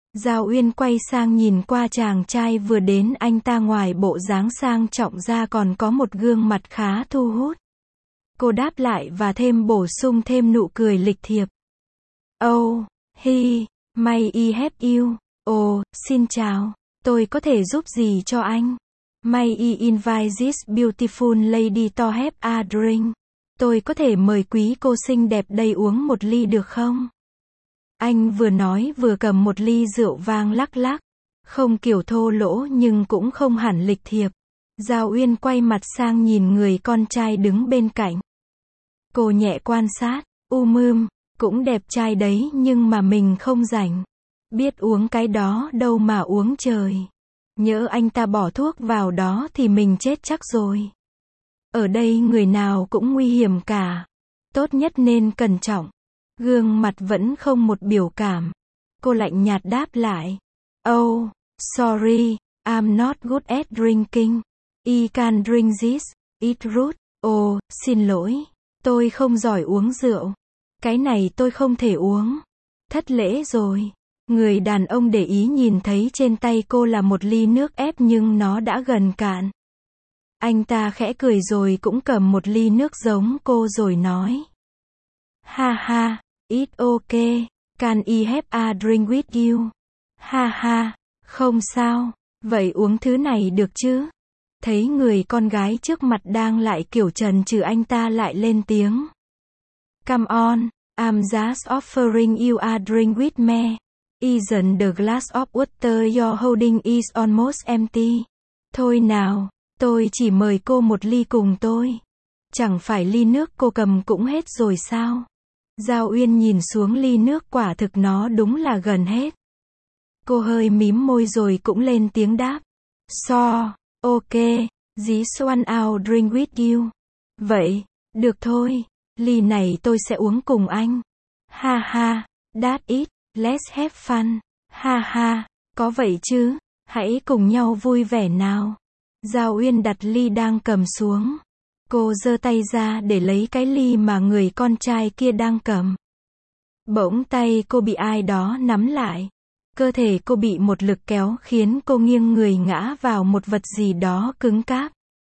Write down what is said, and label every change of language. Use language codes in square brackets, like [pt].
[vi] Giao Uyên quay sang nhìn qua chàng trai vừa đến, anh ta ngoài bộ dáng sang trọng ra còn có một gương mặt khá thu hút. Cô đáp lại và thêm bổ sung thêm nụ cười lịch thiệp. [en] Oh, hi, may I help you. [vi] Oh, xin chào, tôi có thể giúp gì cho anh? [en] May I invite this beautiful lady to have a drink. [vi] Tôi có thể mời quý cô xinh đẹp đây uống một ly được không? Anh vừa nói vừa cầm một ly rượu vang lắc lắc. Không kiểu thô lỗ nhưng cũng không hẳn lịch thiệp. Giao Uyên quay mặt sang nhìn người con trai đứng bên cạnh. Cô nhẹ quan sát. Mươm, cũng đẹp trai đấy nhưng mà mình không rảnh. Biết uống cái đó đâu mà uống trời. Nhỡ anh ta bỏ thuốc vào đó thì mình chết chắc rồi. Ở đây người nào cũng nguy hiểm cả. Tốt nhất nên cẩn trọng. Gương mặt vẫn không một biểu cảm. Cô lạnh nhạt đáp lại. [en] Oh, sorry, I'm not good at drinking. I can drink this, it root. [vi] Oh, xin lỗi, tôi không giỏi uống rượu. Cái này tôi không thể uống. Thất lễ rồi. Người đàn ông để ý nhìn thấy trên tay cô là một ly nước ép nhưng nó đã gần cạn. Anh ta khẽ cười rồi cũng cầm một ly nước giống cô rồi nói. [en] Ha ha, it's okay, can I have a drink with you? [vi] Ha ha, không sao, vậy uống thứ này được chứ? Thấy người con gái trước mặt đang lại kiểu trần trừ, anh ta lại lên tiếng. [en] Come on, I'm just offering you a drink with me. Isn't the glass of water you're holding is almost empty? [vi] Thôi nào, tôi chỉ mời cô một ly cùng tôi. Chẳng phải ly nước cô cầm cũng hết rồi sao? Giao Uyên nhìn xuống ly nước, quả thực nó đúng là gần hết. Cô hơi mím môi rồi cũng lên tiếng đáp. [en] So, ok, this one I'll drink with you. [vi] Vậy, được thôi, ly này tôi sẽ uống cùng anh. [en] Ha ha, that it, let's have fun. [vi] Ha ha, có vậy chứ, hãy cùng nhau vui vẻ nào. Giao Uyên đặt ly đang cầm xuống. Cô giơ tay ra để lấy cái ly mà người con trai kia đang cầm. Bỗng tay cô bị ai đó nắm lại. Cơ thể cô bị một lực kéo khiến cô nghiêng người ngã vào một vật gì đó cứng cáp.